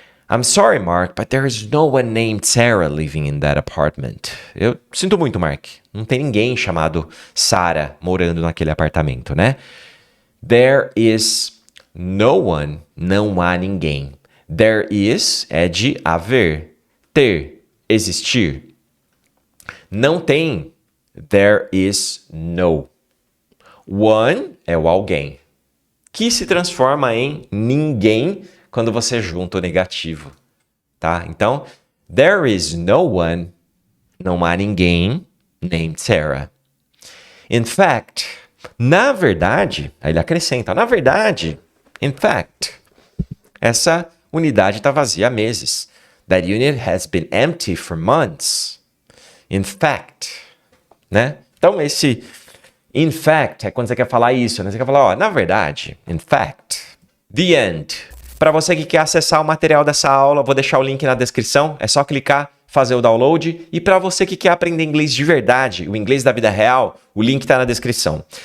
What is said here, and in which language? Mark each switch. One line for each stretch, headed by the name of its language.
English: I'm sorry, Mark, but there is no one named Sarah living in that apartment.
Portuguese: Eu sinto muito, Mark. Não tem ninguém chamado Sarah morando naquele apartamento, né?
English: There is no one,
Portuguese: não há ninguém.
English: There is
Portuguese: é de haver, ter, existir. Não tem,
English: there is no. One
Portuguese: é o alguém, que se transforma em ninguém quando você junta o negativo, tá? Então,
English: there is no one,
Portuguese: não há ninguém
English: named Sarah. In fact,
Portuguese: na verdade, aí ele acrescenta, na verdade,
English: in fact,
Portuguese: essa unidade está vazia há meses.
English: That unit has been empty for months. In fact,
Portuguese: né? Então, esse
English: in fact
Portuguese: é quando você quer falar isso, né? Você quer falar, ó, na verdade,
English: in fact. The end.
Portuguese: Para você que quer acessar o material dessa aula, vou deixar o link na descrição. É só clicar, fazer o download. E para você que quer aprender inglês de verdade, o inglês da vida real, o link está na descrição.